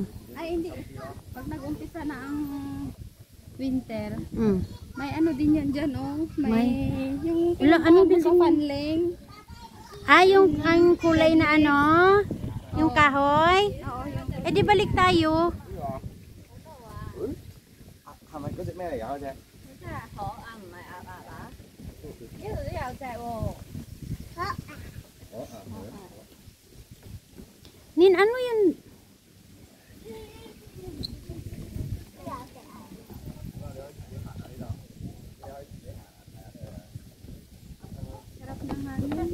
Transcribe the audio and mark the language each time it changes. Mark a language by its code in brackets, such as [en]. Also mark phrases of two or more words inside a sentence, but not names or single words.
[tl] Ay, hindi. Pag nag-umpisa na ang winter, Mm. may ano din yan dyan, oh. May yung Wala, ano din sa yun? panling. Ah, yung ang kulay na ano? Yung kahoy? Oo, yung Eh di balik tayo. [yue] 係咪嗰隻咩嚟㗎嗰隻？ [tl] Nin, ano yun? sarap ng hangin.